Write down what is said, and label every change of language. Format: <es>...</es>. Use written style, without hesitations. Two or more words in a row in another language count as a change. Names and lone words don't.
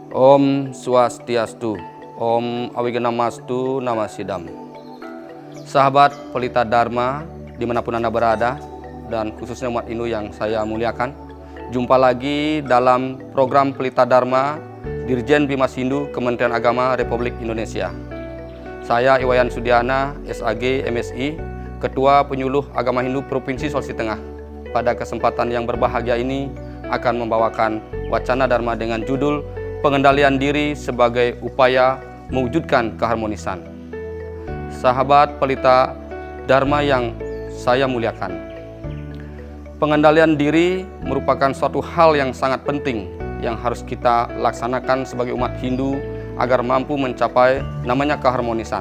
<sa>Om Swastiastu, Om Awiganamastu Namasidam.</sa> <id>Sahabat Pelita Dharma dimanapun Anda berada, dan khususnya umat Hindu yang saya muliakan, jumpa lagi dalam program Pelita Dharma Dirjen Bimas Hindu Kementerian Agama Republik Indonesia. Saya Iwayan Sudiana, SAG, MSI, Ketua Penyuluh Agama Hindu Provinsi Sulawesi Tengah. Pada kesempatan yang berbahagia ini akan membawakan wacana Dharma dengan judul Pengendalian Diri sebagai Upaya Mewujudkan Keharmonisan. Sahabat Pelita Dharma yang saya muliakan, pengendalian diri merupakan suatu hal yang sangat penting yang harus kita laksanakan sebagai umat Hindu agar mampu mencapai namanya keharmonisan.</id>